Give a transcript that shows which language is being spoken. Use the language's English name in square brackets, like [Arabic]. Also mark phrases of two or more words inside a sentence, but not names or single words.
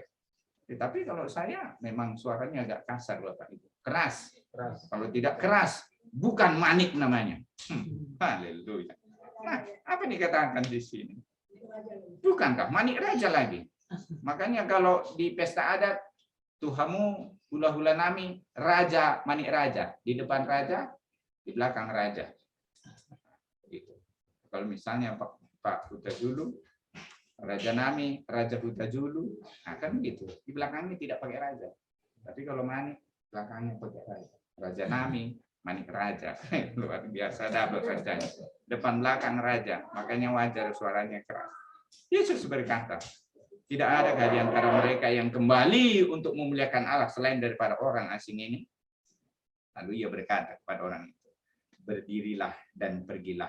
[Indonesian] Tapi kalau saya memang suaranya agak kasar Bapak Ibu. Keras. Kalau tidak keras, bukan manik namanya. Haleluya. Nah, apa dikatakan di sini? Bukankah manik raja lagi? Makanya kalau di pesta adat, [Batak Toba] Tuhamu hula-hula nami, [Indonesian] raja manik raja. Di depan raja, di belakang raja. Gitu. Kalau misalnya Pak Huta Julu, Raja Nami, Raja Huta Julu, akan gitu. Di belakangnya tidak pakai raja. Tapi kalau manik, belakangnya pakai raja. Raja Nami, manik raja. Luar biasa double rajanya. Depan belakang raja, makanya wajar suaranya keras. Yesus berkata, tidak ada di antara mereka yang kembali untuk memuliakan Allah selain daripada orang asing ini. Lalu ia berkata kepada orang itu, berdirilah dan pergilah.